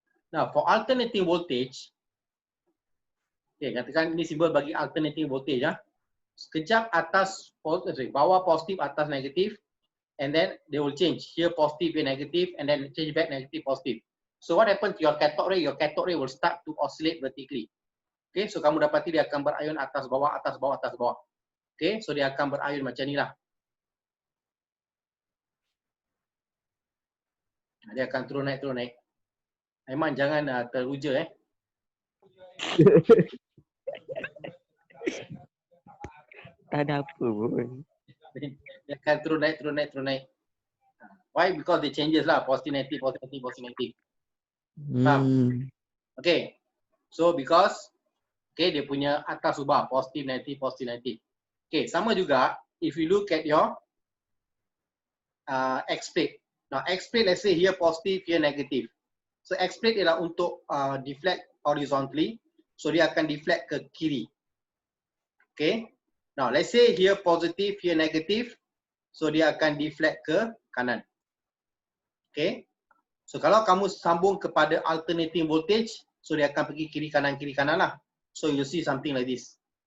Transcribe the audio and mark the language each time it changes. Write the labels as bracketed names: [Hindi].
[English] Now, for alternating voltage, [Malay] okay, katakan ini simbol bagi alternating voltage, ya. Sekejap atas, bawah positif, atas negatif, [English] and then they will change. Here positive, here negative, and then change back negative, positive. So what happens to your cathode ray? Your cathode ray will start to oscillate vertically. [Malay] Okay, so kamu dapati dia akan berayun atas bawah, atas bawah, atas bawah. Okay, so dia akan berayun macam ni lah. Dia akan turun naik, turun naik. Aiman jangan teruja Tak ada apa pun. Dia akan turun naik, turun naik, turun naik. Why? [English] Because they changes lah, positive, negative, positive, negative, positive, negative. Faham? Okay. So because [Malay] dia punya atas ubah, positive, negative, positive, negative. [English] Okay, [Malay] sama juga [English] if you look at your X plate. Now X plate, let's say here positive, here negative. [Malay] So X plate ialah untuk deflect horizontally. So dia akan deflect ke kiri. Okay. [English] Now let's say here positive, here negative. [Malay] So dia akan deflect ke kanan. [English] Okay. [Malay] So kalau kamu sambung kepada alternating voltage, so dia akan pergi kiri kanan lah. [English] So you'll see something like this.